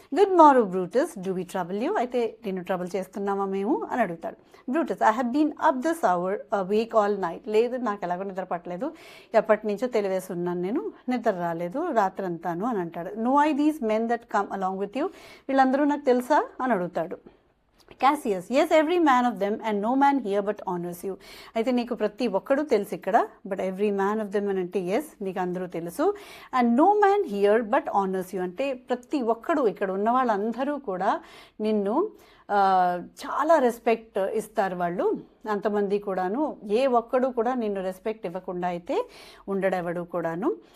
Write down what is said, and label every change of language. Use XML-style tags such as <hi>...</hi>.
<en>Good morning Brutus, do we trouble you?</en> <te>అయితే నేను trouble చేస్తున్నామా మేము అని అడుగుతాడు.</te> <en>Brutus, I have been up this hour awake all night.</en> <te>లేదు, నాకు ఎలాగో నిద్ర పట్టలేదు, ఎప్పటి నుంచో తెలివేసి ఉన్నాను, నేను నిద్ర రాలేదు రాత్రి అంతాను అని అంటాడు.</te> <en>know I these men that come along with you,</en> <te>వీళ్ళందరూ నాకు తెలుసా అని అడుగుతాడు.</te> <en>Cassius, yes, every man of them and no man here but honors you.</en> <te>అయితే నీకు ప్రతి ఒక్కడు తెలుసు ఇక్కడ,</te> <en>but every man of them</en> <te>అని అంటే</te> <en>yes,</en> <te>నీకు అందరూ తెలుసు.</te> <en>and no man here but honours you</en> <te>అంటే ప్రతి ఒక్కడు, ఇక్కడ ఉన్న వాళ్ళందరూ కూడా నిన్ను చాలా రెస్పెక్ట్ ఇస్తారు. వాళ్ళు అంతమంది కూడాను, ఏ ఒక్కడు కూడా నిన్ను రెస్పెక్ట్ ఇవ్వకుండా అయితే ఉండడెవడు కూడాను.</te>